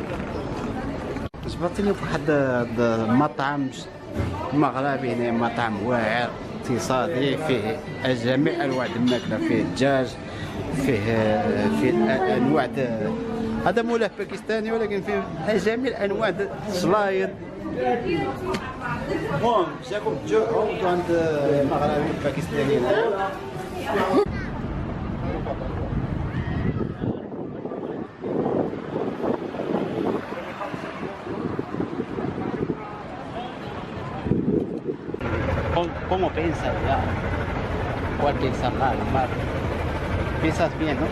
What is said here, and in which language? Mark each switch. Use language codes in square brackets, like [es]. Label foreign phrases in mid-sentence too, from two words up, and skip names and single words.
[ar] جبرتني فواحد المطعم مغربي هنا، مطعم واعر اقتصادي فيه جميع انواع الماكلة، فيه الدجاج، فيه انواع هذا مولاه باكستاني ولكن فيه جميع انواع الشلايض. المهم جاكم تجوعوا عند المغربي الباكستاني هنا. [es] ¿Cómo piensas ya? Cualquier mal, mal. ¿Piensas bien, no?